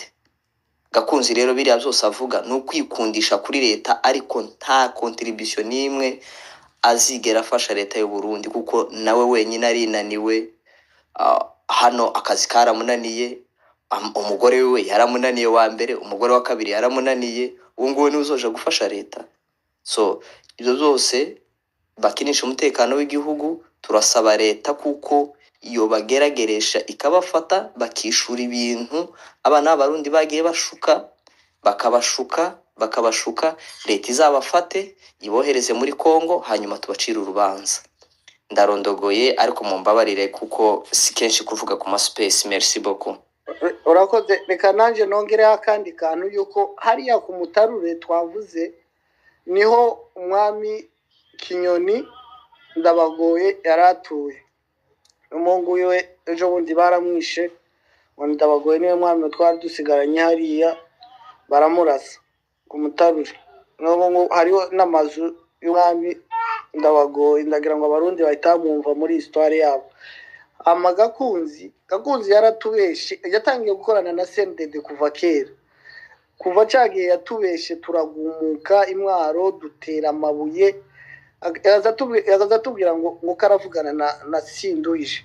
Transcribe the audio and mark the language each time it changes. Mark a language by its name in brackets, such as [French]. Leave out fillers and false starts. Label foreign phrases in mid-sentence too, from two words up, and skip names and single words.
[Rundi] Gakunzi rero biriya byose avuga ni ukwikundisha kuri leta, ariko nta contribution n'imwe azigera afasha leta y'u Burundi, kuko nawe wenyine arinaniwe. Hano akazi karamunaniye, umugore we yaramunaniye wa mbere, umugore wa kabiri yaramunaniye, ubu ngubu niwe uzoje gufasha leta. So ibyo byose bakinisha umutekano w'igihugu, turasaba leta kuko iyo bagerageresha ikabafata bakishura ibintu abana b'Abarundi bagiye bakabashuka, leta izabafate ibohereze muri Kongo, hanyuma tubacira urubanza. Ndarondogoye ariko mumbabarire kuko si kenshi kuvuga ku space. [French] Merci beaucoup. [Rundi] Urakoze, reka nanje nongereho akandi kantu yuko hariya ku Mutarure twavuze niho umwami Kinyoni Ndabagoye yaratuye. Umungu we ejo bundi baramwishe, Ndabagoye niwe mwami twari dusigaranye hariya, baramurasa ku Mutarure. N'ubu hariho n'amazu y'umwami Ndabagoye, ndagira ngo Abarundi bahitamumva muri histoire yabo. Gakunzi yaratubeshe, yatangiye gukorana na CNDD kuva kera, kuva cagiye yatubeshe turagumuka Imwaro dutera amabuye, yaza tubwira ngo karavugana na Sinduhije.